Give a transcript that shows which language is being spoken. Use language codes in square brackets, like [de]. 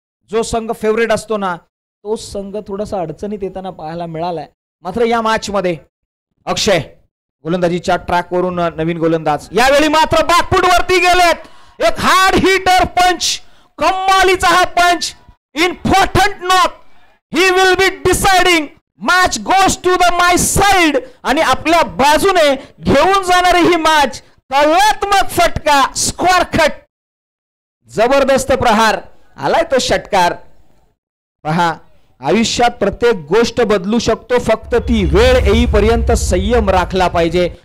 [mr] जो संघ फेवरेट असतो ना, तो संघ थोडासा अडचणीत येताना पाहायला मिळालाय. मात्र या मॅच मध्ये अक्षय गोलंदाजीच्या ट्रॅक वरून नवीन गोलंदाज यावेळी मात्र बॅकफूट वरती गेलेत. एक हार्ड हिटर पंच, कमालीचा हा पंच. [en] Important knock, ही will be deciding. Match goes to the my side. [mr] आणि आपल्या बाजूने घेऊन जाणारी ही मॅच. कलात्मक फटका, स्क्वेअर कट, जबरदस्त प्रहार, आलाय तो षटकार. पहा, आयुष्यात प्रत्येक गोष्ट बदलू शकतो, फक्त ती वेळ येईपर्यंत संयम राखला पाहिजे.